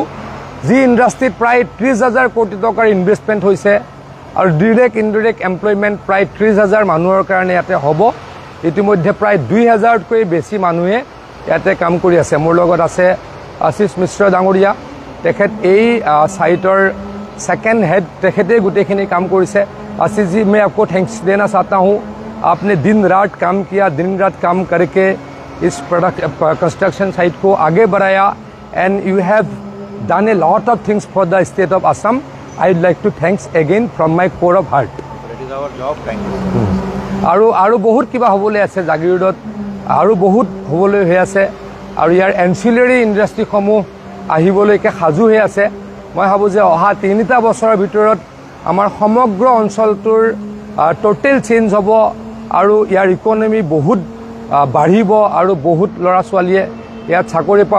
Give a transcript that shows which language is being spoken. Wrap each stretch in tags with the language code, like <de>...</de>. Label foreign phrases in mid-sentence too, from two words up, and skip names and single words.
<as>যি ইণ্ডাষ্ট্ৰীত প্ৰায় 30,000 কোটি টকাৰ ইনভেষ্টমেণ্ট হৈছে আৰু</as> <en>direct indirect employment</en> <as>প্ৰায় 30,000 মানুহৰ কাৰণে ইয়াতে হ'ব। ইতিমধ্যে প্ৰায় 2,000তকৈ বেছি মানুহে ইয়াতে কাম কৰি আছে। মোৰ লগত আছে আশিষ মিশ্ৰ ডাঙৰীয়া, তেখেত এই ছাইটৰ</as> <en>second head,</en> <as>তেখেতেই গোটেইখিনি কাম কৰিছে।</as> <hi>आशीष जी, मैं आपको थैंक्स देना चाहता हूँ, आपने दिन रात काम किया, दिन रात काम करके इस</hi> <en>construction site</en> <hi>को आगे बढ़ाया</hi> <en>and you have done a lot of things for the state of Assam. I would like to thanks again from my core of heart. It is our job, thank you.</en> <as>আৰু বহুত কিবা হ'বলৈ আছে জাগিৰোডত, আৰু বহুত হ'বলৈ হৈ আছে আৰু ইয়াৰ এনচিলাৰী ইণ্ডাষ্ট্ৰীসমূহ আহিবলৈকে সাজু হৈ আছে। মই ভাবোঁ যে অহা 3টা বছৰৰ ভিতৰত আমাৰ সমগ্ৰ অঞ্চলটোৰ</as> <en>total change</en> <as>হ'ব আৰু ইয়াৰ ইকনমি বহুত বাঢ়িব আৰু বহুত ল'ৰা ছোৱালীয়ে ইয়াত চাকৰি পাব।</as>